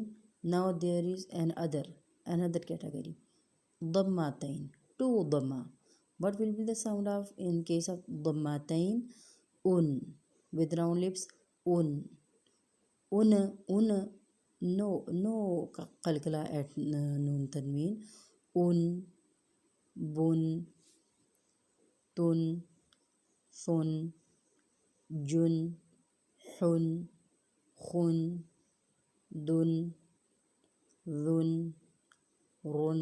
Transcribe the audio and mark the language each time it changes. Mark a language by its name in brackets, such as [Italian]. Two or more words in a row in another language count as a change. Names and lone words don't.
[English] Now there is another category, dammatain, two damma. What will be the sound of in case of dammatain? Un, with round lips, un, un, no qalqala at [Arabic] noon tanween, un, bun, tun, thun, jun, hun, khun, dun, dhun, run,